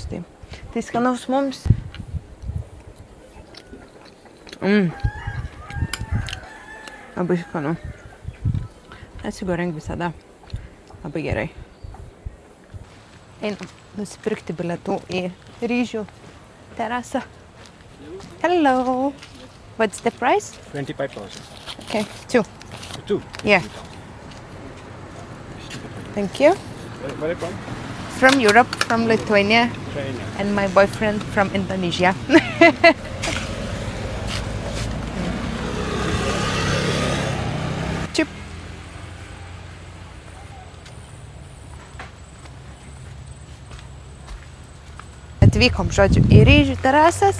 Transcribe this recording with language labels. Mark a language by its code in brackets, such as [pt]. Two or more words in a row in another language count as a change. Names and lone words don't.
[lt] Tai skanaus mums. Labai skanu. Nasi goreng visada labai gerai. Einam nusipirkti bilietų į ryžių terasą. [en] Hello. What's the price? $25. Okay, 2. 2? Yeah. Thank you. Where are you from? From Europe, from Lithuania, China. and my boyfriend from Indonesia. Čip. [lt] Atvykom, žodžiu, į ryžių terasas.